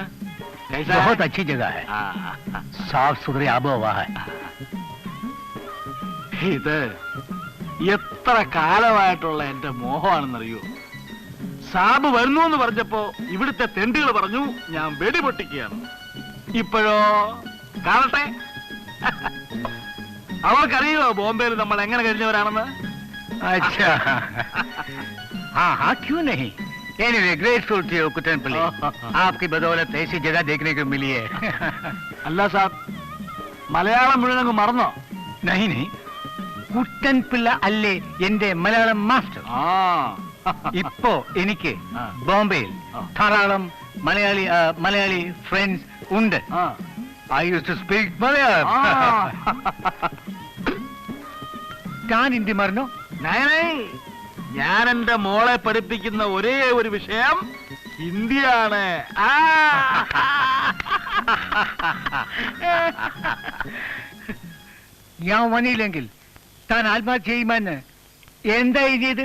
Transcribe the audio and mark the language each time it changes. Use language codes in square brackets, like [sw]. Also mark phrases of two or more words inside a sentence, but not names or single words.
[hi] बहुत अच्छी जगह है, साफ सुथरी आबोहवा है. [ml] ഇത് എത്ര കാലമായിട്ടുള്ള എന്റെ മോഹമാണെന്നറിയോ? സാബ് വരുന്നു എന്ന് പറഞ്ഞപ്പോ ഇവിടുത്തെ തെണ്ടികൾ പറഞ്ഞു ഞാൻ വെടിപൊട്ടിക്കുകയാണ്. ഇപ്പോഴോ കാണട്ടെ. അവർക്കറിയോ ബോംബെയിൽ നമ്മൾ എങ്ങനെ കഴിഞ്ഞവരാണെന്ന്? [hi] अच्छा हाँ हाँ क्यों नहीं. [en] Anyway, grateful to you, Kutanpally. [hi] आपकी बदौलत ऐसी जगह देखने को मिली है. [ml] അല്ല സാബ്, മലയാളം മുഴുവൻ മറന്നോ? [hi] नहीं नहीं, [ml] കുട്ടൻപിള്ള അല്ലേ എന്റെ മലയാളം മാസ്റ്റർ. ഇപ്പോ എനിക്ക് ബോംബെയിൽ ധാരാളം മലയാളി ഫ്രണ്ട്സ് ഉണ്ട്. [en] I used to speak Malayalam. [ml] താൻ ഹിന്ദി മറന്നോ? ഞാൻ എന്റെ മോളെ പഠിപ്പിക്കുന്ന ഒരേ ഒരു വിഷയം ഹിന്ദിയാണ്. ഞാൻ വന്നില്ലെങ്കിൽ താൻ ആത്മഹത്യ ചെയ്യുമെന്ന് എന്താ എഴുതിയത്?